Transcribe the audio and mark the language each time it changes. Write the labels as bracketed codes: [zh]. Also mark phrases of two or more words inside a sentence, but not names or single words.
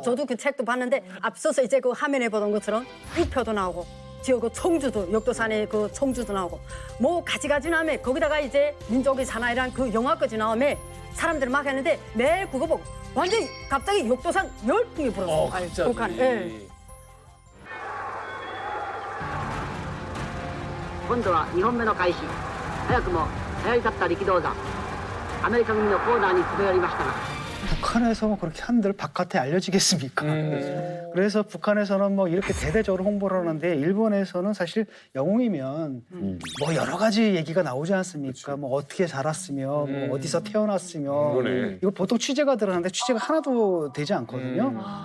[ko] 저도 그 책도 봤는데 앞서서 이제 그 화면에 보던 것처럼 우표도 나오고 지역 그 청주도 역도산에 그 청주도 나오고 뭐 가지가지 나오면 거기다가 이제 민족의 사나이란 그 영화까지 나오면 사람들이 막 했는데 매일 그거 보고 완전히 갑자기 역도산 열풍이 불었어요. 북한에. 예. [ja] 今度は2本目の開始早くも流行り立った力道山アメリカ組のコーナーに詰め寄りましたが [ko] 북한에서 뭐 그렇게 한들 바깥에 알려지겠습니까? 그래서 북한에서는 뭐 이렇게 대대적으로 홍보를 하는데 일본에서는 사실 영웅이면 뭐 여러 가지 얘기가 나오지 않습니까? 뭐 어떻게 자랐으며 뭐 어디서 태어났으며 그러네. 이거 보통 취재가 들어가는데 취재가 하나도 되지 않거든요.